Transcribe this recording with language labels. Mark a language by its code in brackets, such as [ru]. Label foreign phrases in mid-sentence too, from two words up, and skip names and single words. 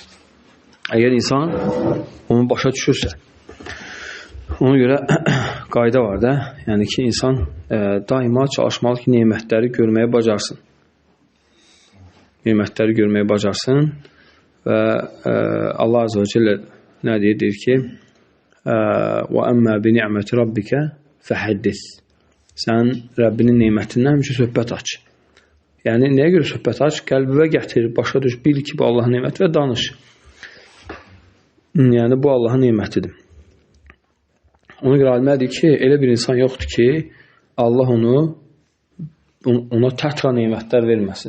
[az] Əgər insan onu başa düşürsə, ona görə qayda var da, yəni ki, insan daima çalışmalı ki, nemətləri görməyə bacarsın. Nemətləri görməyə bacarsın və Allah [ar] عز وجل [az] nə deyir? Deyir ki, [ar] وَأَمَّا بِنِعْمَةِ رَبِّكَ فَحَدِّثْ. [az] Sən Rəbbinin nemətindən həmişə söhbət aç. Yəni, nəyə görə söhbət aç? Qəlbivə gətir, başa düş, bil ki, bu Allahın neməti və danış. Yəni, bu Allahın nemətidir. Ona görə alimlədir ki, elə bir insan yoxdur ki, Allah ona tətra nemətlər verməsin.